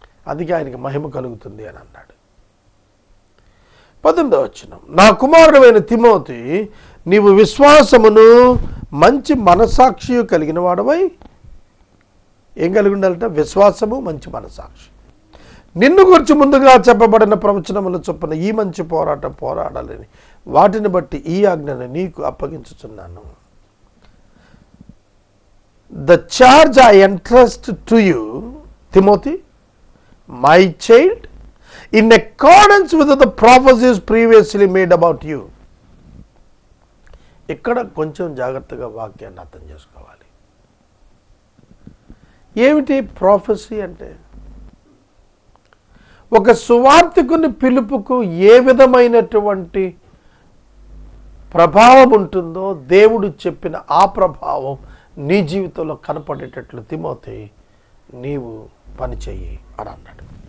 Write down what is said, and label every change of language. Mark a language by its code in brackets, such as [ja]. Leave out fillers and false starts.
[te] అందుకే ఆయనకి మహిమ కలుగుతుంది అని అన్నాడు. 18వ వచనం, నా కుమారుడైన తిమోతి, నీవు విశ్వాసమును మంచి మనసాక్షి కలిగిన వాడవై, ఏం కలిగి ఉండాలంటే విశ్వాసము మంచి మనసాక్షి, నిన్ను గురించి ముందుగా చెప్పబడిన ప్రవచనముల చొప్పున ఈ మంచి పోరాటం పోరాడాలని వాటిని బట్టి ఈ ఆజ్ఞను నీకు అప్పగించుచున్నాను. [en] The charge I entrust to you, Timothy, my child, in accordance with the prophecies previously made about you. [te] ఇక్కడ కొంచెం జాగ్రత్తగా వాక్యాన్ని అర్థం చేసుకోవాలి. ఏమిటి ప్రాఫెసీ అంటే? ఒక సువార్తికుని పిలుపుకు ఏ విధమైనటువంటి ప్రభావం ఉంటుందో దేవుడు చెప్పిన ఆ ప్రభావం నీ జీవితంలో కనపడేటట్లు తిమోతి నీవు పని చెయ్యి అని అన్నాడు.